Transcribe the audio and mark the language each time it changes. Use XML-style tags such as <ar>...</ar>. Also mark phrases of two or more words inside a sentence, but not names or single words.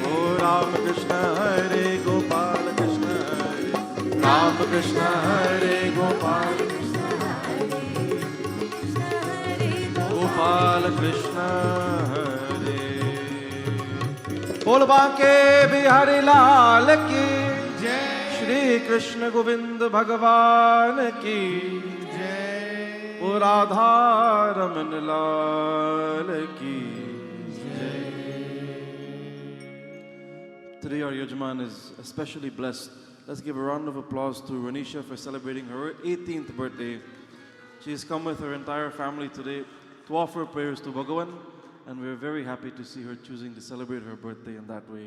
<hi>ओ राम कृष्ण हरे गोपाल कृष्ण हरे, राम कृष्ण हरे गोपाल गोपाल कृष्ण हरे। बोल बांके बिहारी लाल की जय। श्री कृष्ण गोविंद भगवान की जय। ओ राधा रमन लाल की जय।</hi> <en>Today our Yajman is especially blessed. Let's give a round of applause to Ranisha for celebrating her 18th birthday. She has come with her entire family today to offer prayers to Bhagavan, and we're very happy to see her choosing to celebrate her birthday in that way.</en>